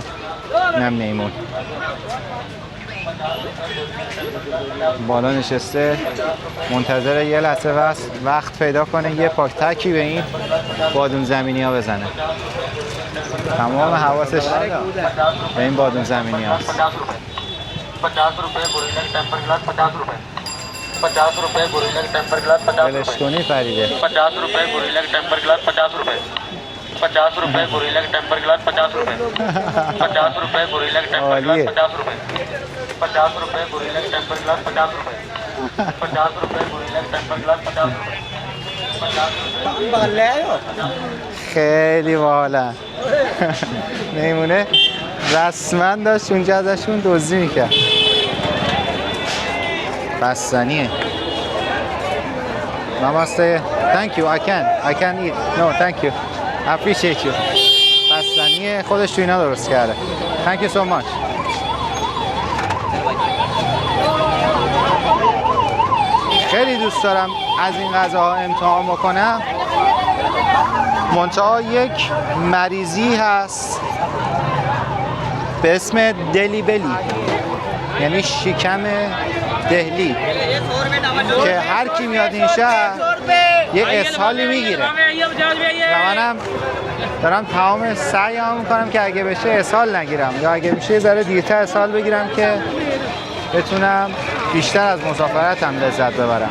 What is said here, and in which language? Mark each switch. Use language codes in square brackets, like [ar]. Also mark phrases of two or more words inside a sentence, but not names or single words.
[fa] اینم میمون بالا نشسته منتظر یه لحظه وقت پیدا کنه یه پاکتکی به این بادون زمینی ها بزنه. تمام حواسش به این بادون زمینی هاست. [hi] 50 रुपए गोरिल्ला [en] temper glass [hi] 50 रुपए 50 रुपए गोरिल्ला [en] temper glass [hi] 50 بلشتونی فریده 50 रुपए गोरिल्ला [en] temper glass 50 रुपए 50 रुपए गोरिल्ला temper glass 50 रुपए 50 रुपए गोरिल्ला temper glass 50 रुपए 50 रुपए गोरिल्ला temper glass 50 रुपए 50 रुपए गोरिल्ला temper glass 50 रुपए 50 रुपए [fa] خیلی باحالن. میمونه رسما داشت اونجا ازشون دزدی میکرد. بستنیه. نماسته. [en] Thank you. I can eat. No, thank you. I appreciate you. [fa] بستنیه، خودش تو اینا درست کرده. [en] Thank you so much. [fa] خیلی دوست دارم از این غذاها امتحان بکنم. منتها یک مریضی هست به اسم [en] Delhi belly, [fa] یعنی شکم دهلی، که هر کی میاد این شهر یه اسهالی میگیره و منم دارم تمام سعیام میکنم که اگه بشه اسهال نگیرم یا اگه میشه یه ذره دیرتر اسهال بگیرم که بتونم بیشتر از مسافرتم لذت ببرم.